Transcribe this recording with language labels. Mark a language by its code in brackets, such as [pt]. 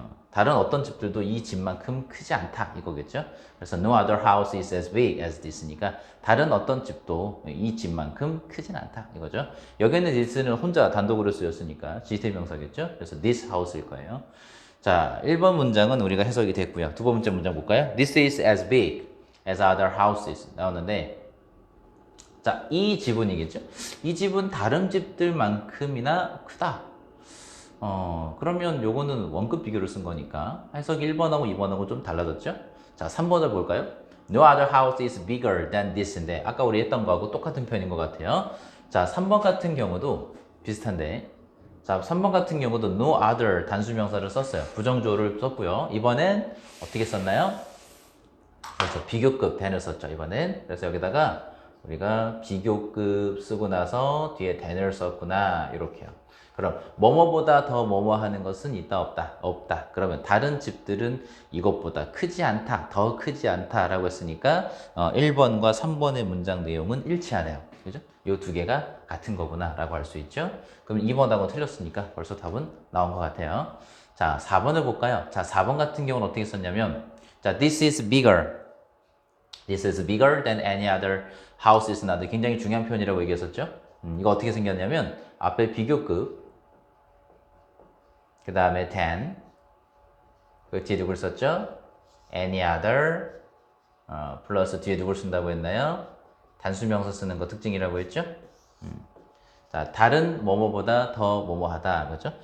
[ko] 다른 어떤 집들도 이 집만큼 크지 않다 이거겠죠. 그래서 [en] no other house is as big as this [ko] 니까 다른 어떤 집도 이 집만큼 크진 않다 이거죠. 여기는 this는 혼자 단독으로 쓰였으니까 지시태 명사겠죠. 그래서 this house일 거예요. 자, 1번 문장은 우리가 해석이 됐고요. 두 번째 문장 볼까요? [en] This is as big as other houses [ko] 나오는데 자, 이 집은이겠죠. 이 집은 다른 집들만큼이나 크다. 그러면 요거는 원급 비교를 쓴 거니까 해석이 1번하고 2번하고 좀 달라졌죠? 자, 3번을 볼까요? [en] No other house is bigger than this [ko] 인데 아까 우리 했던 거하고 똑같은 표현인 것 같아요. 자, 3번 같은 경우도 비슷한데 자, 3번 같은 경우도 no other 단수 명사를 썼어요. 부정주어를 썼고요. 이번엔 어떻게 썼나요? 그래서 비교급 than을 썼죠. 이번엔. 그래서 여기다가 우리가 비교급 쓰고 나서 뒤에 than을 썼구나. 이렇게요. 그럼 뭐뭐보다 더 뭐뭐 하는 것은 있다 없다? 없다. 그러면 다른 집들은 이것보다 크지 않다. 더 크지 않다라고 했으니까 1번과 3번의 문장 내용은 일치하네요. 그죠? 이 두 개가 같은 거구나 라고 할 수 있죠. 그럼 2번하고 틀렸으니까 벌써 답은 나온 것 같아요. 자, 4번을 볼까요? 자, 4번 같은 경우는 어떻게 썼냐면 자, [en] this is bigger. This is bigger than any other house is not. [ko] 굉장히 중요한 표현이라고 얘기했었죠. 이거 어떻게 생겼냐면 앞에 비교급 그 다음에 than 그 뒤에 누굴 썼죠? any other 플러스 뒤에 누굴 쓴다고 했나요? 단수명사 쓰는 거 특징이라고 했죠? 자, 다른 뭐뭐보다 더 뭐뭐하다 그렇죠?